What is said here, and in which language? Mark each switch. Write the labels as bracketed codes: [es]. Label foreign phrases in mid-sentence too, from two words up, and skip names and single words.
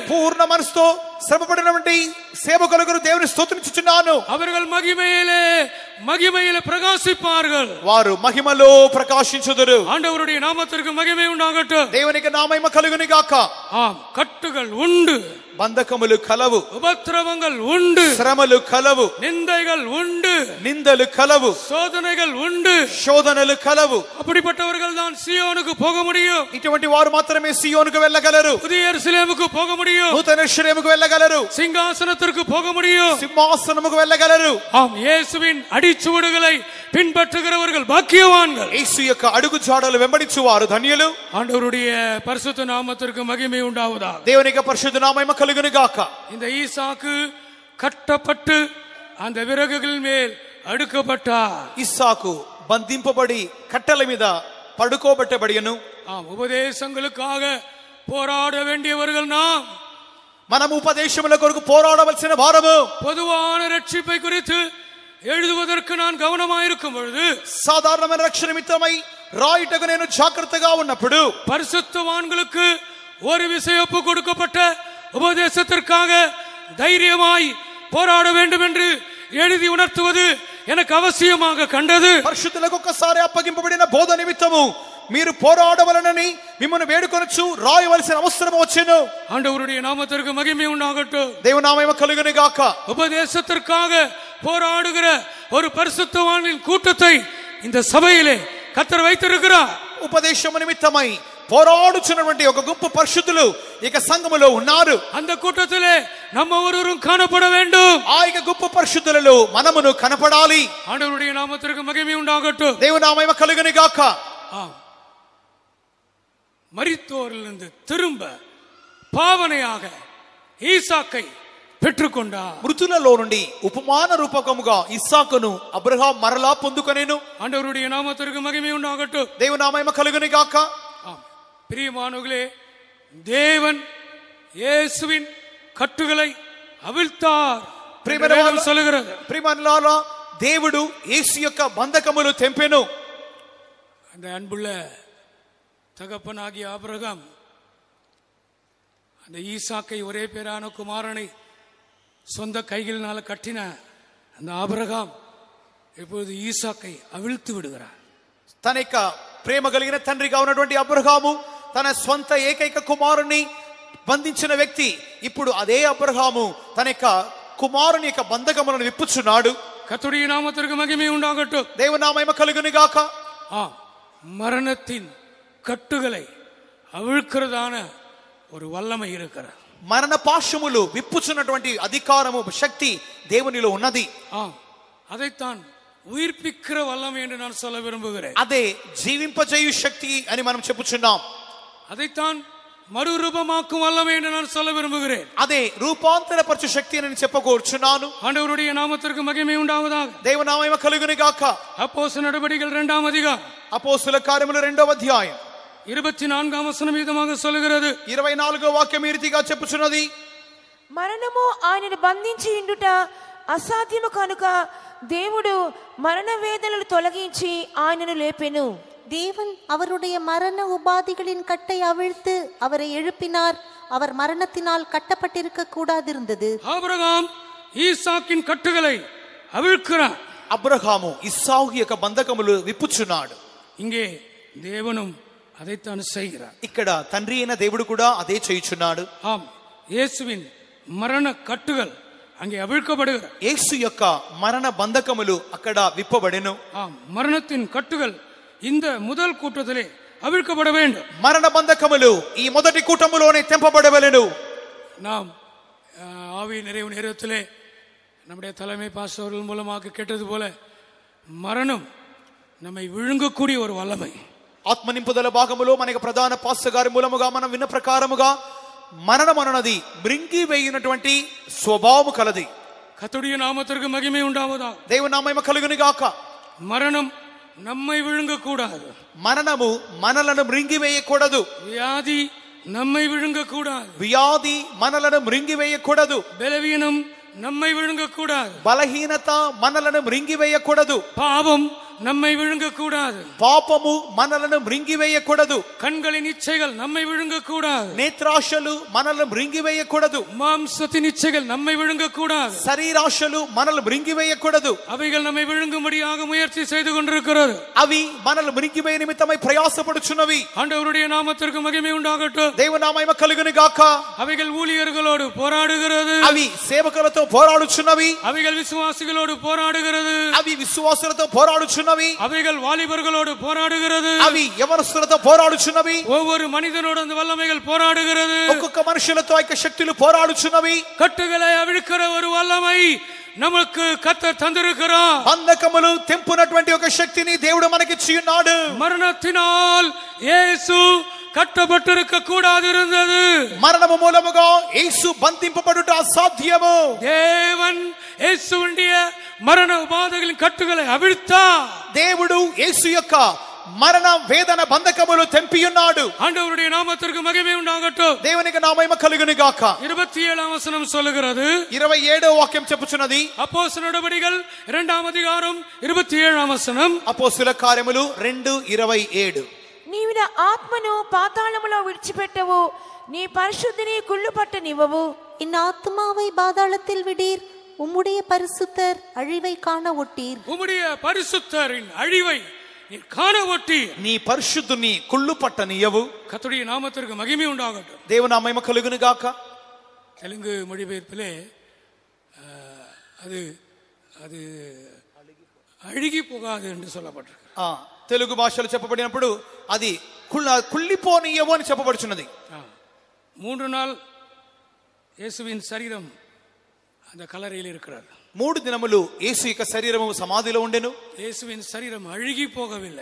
[te] పూర్ణ మనసుతో శ్రమ పడినటువంటి సేవకుల కొరకు దేవుని స్తుతించుచున్నాను. [ta] அவர்கள் மகிமையிலே பிரகாசிப்பார்கள், [te] వారు మహిమలో ప్రకాశించుదురు. [ta] ஆண்டவருடைய நாமத்திற்கு மகிமை உண்டாகட்டும். [te] దేవునికి నామము కలుగును గాక. [ta] ஆம், கட்டுகள் உண்டு, [te] బంధకములు కలవు, [ta] உபத்திரவங்கள் உண்டு, [te] శ్రమలు కలవు, [ta] நிந்தைகள் உண்டு, [te] నిందలు కలవు, [ta] சோதனைகள் உண்டு. [te] శోధనలు కలవు. [ta] அப்படிப்பட்டவர்கள் தான் சீயோனுக்கு போக முடியும், [te] ఇటువంటి వారు మాత్రమే సియోనుకు వెళ్ళగలరు. [ta] புதிய எருசலேமுக்கு போக முடியும், [te] నూతన యెరూషలేముకు వెళ్ళగలరు. [ta] சிங்காசனத்திற்கு போக முடியும், [te] సింహాసనముకు వెళ్ళగలరు. [ta] ஆம், இயேசுவின் அடிச்சுவடுகளை பின்பற்றுகிறவர்கள் பாக்கியவான்கள். [te] యేసు యొక్క అడుగు జాడలు వెంబడించువారు ధన్యులు. [ta] ஆண்டவருடைய பரிசுத்த நாமத்திற்கு மகிமை உண்டாவதாக. [te] దేవుని యొక్క పరిశుద్ధ నామము కలుగును గాక. [ta] இந்த ஈசாக்கு கட்டப்பட்டு அந்த விறகுகள் மேல் அடுக்கப்பட்டார். [te] ఇస్సాకు బంధింపబడి కట్టెల మీద పడుకోబెట్టబడియను. [ta] ஆம், உபதேசங்களுக்காக போராட வேண்டியவர்கள் நாம். [te] మనం ఉపదేశముల కొరకు పోరాడవలసిన వారము. [ta] பொதுவான ரட்சிப்பை குறித்து எழுதுவதற்கு நான் கவனமாயிருக்கும் பொழுது, [te] సాధారణమైన రక్షణ నిమిత్తమై రాయుటకు నేను జాగ్రత్తగా ఉన్నప్పుడు, [ta] பரிசுத்தவான்களுக்கு ஒரு விசையொப்பு கொடுக்கப்பட்ட உபதேசத்திற்காக தைரியமாய் போராட வேண்டும் என்று எழுதி உணர்த்துவது எனக்கு அவசியமாக கண்டது. [te] పరిశుద్ధులకు ఒక్కసారి అప్పగింపబడిన బోధ నిమిత్తము మీరు పోరాడవలనని మిమ్మల్ని వేడుకొనొచ్చు రాయవలసిన అవసరం వచ్చెను. [ta] ஆண்டவருடைய நாமத்திற்கு மகிமை உண்டாகட்டும். [te] దేవుని నామము కలుగును గాక. [ta] உபதேசத்திற்காக போராடுகிற ஒரு பரிசுத்தவான்களின் கூட்டத்தை இந்த சபையிலே கர்த்தர் வைத்திருக்கிறார். [te] ఉపదేశము నిమిత్తమై పోరాడుచున్నటువంటి ఒక గుంపు పరిశుద్ధులు ఇక సంఘములో ఉన్నారు. [ta] அந்த கூட்டத்திலே நம்ம ஒருவரும் காணப்பட வேண்டும். [te] ఆ యొక్క గుంపు పరిశుద్ధులలో మనమును కనపడాలి. [ta] ஆண்டவருடைய நாமத்திற்கு மகிமை உண்டாகட்டும். [te] దేవుని నామము కలుగును గాక. [ta] ஆம், மரித்தோரிலிருந்து திரும்ப பாவனையாக ஈசாக்கை பெற்றுக்கொண்டார். [te] మృతులలో నుండి ఉపమాన రూపకముగా ఇస్సాకును అబ్రహాం మరలా పొందుకొనెను. [ta] ஆண்டவருடைய நாமத்திற்கு மகிமை உண்டாகட்டும். [te] దేవుని నామము కలుగును గాక. [ta] ஆம், பிரியமானவர்களே, தேவன் இயேசுவின் கட்டுகளை அவிழ்த்தார் என்று சொல்லுகிறது. [te] ప్రియమనులారా, దేవుడు యేసు యొక్క బంధకములు తెంపెను. [ta] அந்த அன்புள்ள தகப்பனாகிய ஆபிரகாம் அந்த ஈசாக்கை ஒரே பேரான குமாரனை சொந்த கைகளினால கட்டின அந்த ஆபிரகாம் இப்பொழுது ஈசாக்கை அவிழ்த்து விடுகிறார். [te] తన యొక్క ప్రేమ కలిగిన తండ్రిగా ఉన్నటువంటి అబ్రహాము తన స్వంత ఏకైక కుమారుని బంధించిన వ్యక్తి ఇప్పుడు అదే అబ్రహాము తన యొక్క కుమారుని యొక్క బంధకములను విప్పుచున్నాడు. [ta] கர்த்தருடைய நாமத்திற்கு மகிமை உண்டாகட்டும். [te] దేవుని నామము కలుగును గాక. [ta] மரணத்தின் கட்டுகளை அவிழ்க்கிறதான ஒரு வல்லமை இருக்கிறது. [te] మరణ పాశములు విప్పుచున్నటువంటి అధికారము శక్తి దేవునిలో ఉన్నది. [ta] அதைத்தான் உயிர்ப்பிக்கிற வல்லமை என்று நான் சொல்ல விரும்புகிறேன். [te] అదే జీవింపజేయు శక్తి అని మనం చెప్పుచున్నాం. [ta] அதைத்தான் மறுரூபமாக்கும் வல்லமை என்று நான் சொல்ல விரும்புகிறேன். [te] అదే రూపాంతరపరచు శక్తి అని చెప్పకోరుచున్నాను. [ta] ஆண்டவருடைய நாமத்திற்கு மகிமை உண்டாவதாக. [te] దేవుని నామము కలుగును గాక. [ta] அப்போஸ்தலர் நடபடிகள் 2ஆம் அதிகாரம் [te] అపోస్తలుల కార్యములు 2వ అధ్యాయం [ta] 24ஆம் வசனம் விதமாக சொல்கிறது. [te] 24వ వాక్యం ఈ రీతిగా చెప్పుచున్నది. మరణము ఆయనను బంధించి ఉండుట అసాధ్యము కనుక దేవుడు మరణ వేదనలు తొలగించి ఆయనను లేపెను. [ta] தேவன் அவருடைய மரண உபாதிகளின் கட்டை அவிழ்த்து அவரை எழுப்பினார். அவர் மரணத்தினால் கட்டப்பட்டிருக்க கூடாதிருந்தது. ஆபிரகாம் ஈசாக்கின் கட்டுகளை அவிழ்க்கிறார். [te] అబ్రహాము ఇస్సాకు యొక్క బంధకములు విప్పుచున్నాడు. [ta] இங்கே தேவனும் அதைத்தான் செய்கிறார். [te] ఇక్కడ తండ్రి అయిన దేవుడు కూడా అదే చేయుచున్నాడు. [ta] இயேசுவின் மரண கட்டுகள் அங்கே அவிழ்க்கப்படுகிறது. [te] యేసు యొక్క మరణ బంధకములు అక్కడ విప్పబడెను. [ta] மரணத்தின் கட்டுகள் இந்த முதல் கூட்டத்திலே அவிழ்க்கப்பட வேண்டும். [te] మరణ బంధకములు ఈ మొదటి కూటములోనే తెంపబడవలెను. [ta] நாம் ஆவி நிறைவு நேரத்திலே நம்முடைய தலைமை பாஸ்டர்கள் மூலமாக கேட்டது போல மரணம் நம்மை விழுங்கக்கூடிய ஒரு வல்லமை. [te] ఆత్మ నింపుదల భాగములో మనకి ప్రధాన పాస్టర్ గారి మూలముగా మనం విన్న ప్రకారముగా మరణం అన్నది మృంగి వేయినటువంటి స్వభావము కలది. [ta] கர்த்தருடைய நாமத்திற்கு மகிமை உண்டாவதாக. [te] దేవుని నామము కలుగును గాక. [ta] மரணம் நம்மை விழுங்க கூடாது. [te] మరణము మనలను మృంగి వేయకూడదు. [ta] வியாதி நம்மை விழுங்க கூடாது. [te] వ్యాధి మనలను మృంగి వేయకూడదు. [ta] பலவீனம் நம்மை விழுங்க கூடாது. [te] బలహీనత మనలను మృంగి వేయకూడదు. [ta] பாவம் நம்மை விழுங்க கூடாது. [te] పాపము మనలను మృంగి వేయకూడదు. [ta] கண்களின் இச்சைகள் நம்மை விழுங்க கூடாது. [te] నేత్రాశలు మనలను మృంగి వేయకూడదు. [ta] மாம்சத்தின் இச்சைகள் நம்மை விழுங்க கூடாது. [te] శరీరాశలు మనల్ని మృంగి వేయకూడదు. [ta] அவைகள் நம்மை விழுங்கும்படியாக முயற்சி செய்து கொண்டிருக்கிறது. [te] అవి మనల్ని మృంగి వేయ నిమిత్తమై ప్రయాసపడుచున్నవి. [ta] ஆண்டவருடைய நாமத்திற்கு மகிமை உண்டாகட்டும். [te] దేవుని నామము కలుగును గాక. [ta] அவைகள் ஊழியர்களோடு போராடுகிறது. [te] అవి సేవకులతో పోరాడుచున్నవి. [ta] அவைகள் விசுவாசிகளோடு போராடுகிறது. [te] అవి విశ్వాసులతో పోరాడుచున్నవి. [ta] அவைகள் வாலிபர்களோடு போராடுகிறது. [te] అవి యవనస్తులతో పోరాడుచున్నవి. [ta] ஒவ்வொரு மனிதனோடு அந்த வல்லமைகள் போராடுகிறது. [te] ఒక్కొక్క మనుషులతో ఆ శక్తులు పోరాడుచున్నవి. [ta] கட்டுகளை அவிழ்க்கிற ஒரு வல்லமை நமக்கு கர்த்தர் தந்திருக்கிறார். [te] బంధకములు తెంపునటువంటి ఒక శక్తిని దేవుడు మనకిచ్చి ఉన్నాడు. [ta] மரணத்தினால் இயேசு கட்டப்பட்டிருக்க கூடாதிருந்தது. [te] మరణము మూలముగా యేసు బంధింపబడుట అసాధ్యము. [ta] தேவன் இயேசுவுடைய மரண உபாதைகளின் கட்டுகளை அவிழ்த்தார். [te] దేవుడు యేసు యొక్క మరణ వేదన బంధకములు తెంపియున్నాడు. [ta] ஆண்டவருடைய நாமத்திற்கு மகிமை உண்டாகட்டும். [te] దేవునికి నామము కలుగును గాక. [ta] 27ஆம் வசனம் சொல்லுகிறது. [te] 27వ వాక్యం చెప్పుచున్నది. [ta] அப்போஸ்தலர் நடபடிகள் 2ஆம் அதிகாரம் 27ஆம் வசனம். [te] అపోస్తలుల కార్యములు 2:27. నీవు నా ఆత్మను పాతాళములో విడిచిపెట్టవు, నీ పరిశుద్ధిని కుళ్ళుపట్ట నివ్వవు. [ta] என் ஆத்மாவை பாதாளத்தில் விடீர், உம்முடைய பரிசுத்தர் அழிவை காண ஒட்டீர். உம்முடைய பரிசுத்தரின் அழிவை நீ காண ஒட்டீர். [te] నీ పరిశుద్ధుని కుళ్ళు పట్టనియవు. [ta] கர்த்தருடைய நாமத்திற்கு மகிமை உண்டாகட்டும். [te] దేవుని నామము కలుగును గాక. [ta] தெலுங்கு மொழிபெயர்ப்பிலே அது அது அழுகி போகாது என்று சொல்லப்பட்டிருக்கு. [te] తెలుగు భాషలో చెప్పబడినప్పుడు అది కుళ్ళిపోనియవు అని చెప్పబడుచున్నది. [ta] 3 நாள் இயேசுவின் சரீரம் அந்த கல்லறையில் இருக்கிறார். [te] 3 దినములు యేసు యొక్క శరీరము సమాధిలో ఉండెను. [ta] இயேசுவின் சரீரம் அழுகி போகவில்லை.